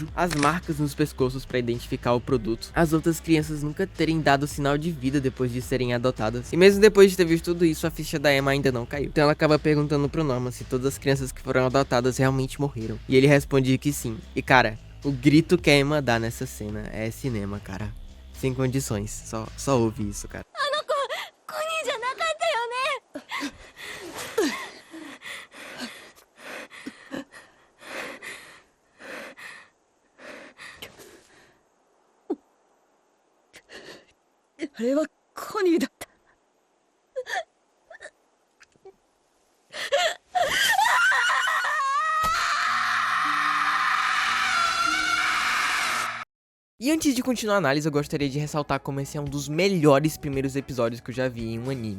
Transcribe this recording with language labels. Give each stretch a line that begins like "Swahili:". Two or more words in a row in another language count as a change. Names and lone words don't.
Portuguese: As marcas nos pescoços pra identificar o produto. As outras crianças nunca terem dado sinal de vida depois de serem adotadas. E mesmo depois de ter visto tudo isso, a ficha da Emma ainda não caiu. Então ela acaba perguntando pro Norman se todas as crianças que foram adotadas realmente morreram. E ele responde que sim. E cara, o grito que a Emma dá nessa cena é cinema, cara. Sem condições. Só ouve isso, cara.
Japanese: あれはコニーだった。
Portuguese: E antes de continuar a análise, eu gostaria de ressaltar como esse é um dos melhores primeiros episódios que eu já vi em um anime.